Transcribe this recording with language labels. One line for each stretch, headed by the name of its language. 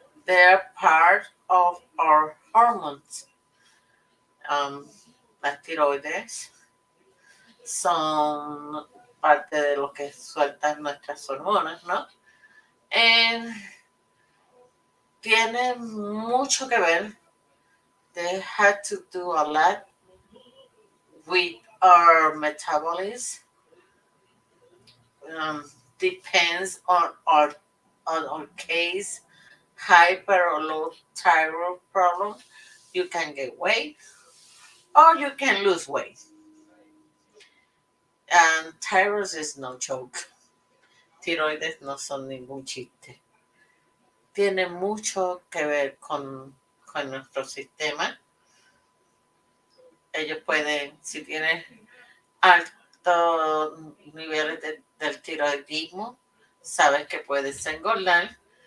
English: They are part of our hormones.
Spanish: Las tiroides son parte de lo que sueltan nuestras hormonas, ¿no? And tiene mucho que ver.
English: They had to do a lot with our metabolism. Depends on our case, hyper or low thyroid problem. You can get weight or you can lose weight. And thyroid is no joke.
Spanish: Tiroides no son ningún chiste. Tiene mucho que ver con nuestro sistema. Ellos pueden, si tienen altos niveles del tiroidismo, sabes que puedes engordar.